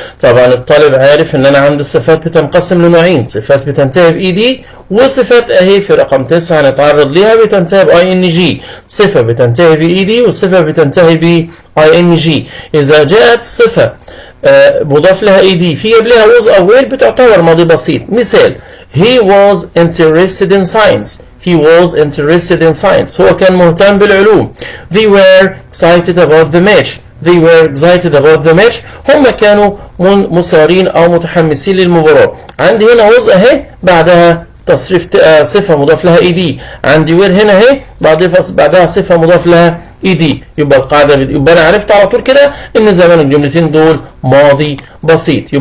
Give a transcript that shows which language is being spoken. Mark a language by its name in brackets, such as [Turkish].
[Arabic] طبعا الطالب عارف إن أنا عندي الصفات بتنقسم لنوعين صفات بتنتهي ب ed وصفات أهي في رقم 9 هنتعرض ليها بتنتهي ب ing. صفة بتنتهي ب ed وصفة بتنتهي ب ing. إذا جاءت صفة مضاف لها ed في قبلها was أو were بتعتبر ماضي بسيط. [English] مثال he was interested in science. He was interested in science. [Arabic] هو كان مهتم بالعلوم. [English] They were excited about the match. They were excited about the match. [Arabic] هم كانوا مثارين أو متحمسين للمباراة. عندي هنا was أهي بعدها تصريف صفة مضاف لها ed. عندي were هنا أهي بعدها صفة مضاف لها ed. يبقى القاعدة يبقى أنا عرفت على طول كده إن زمان الجملتين دول ماضي بسيط.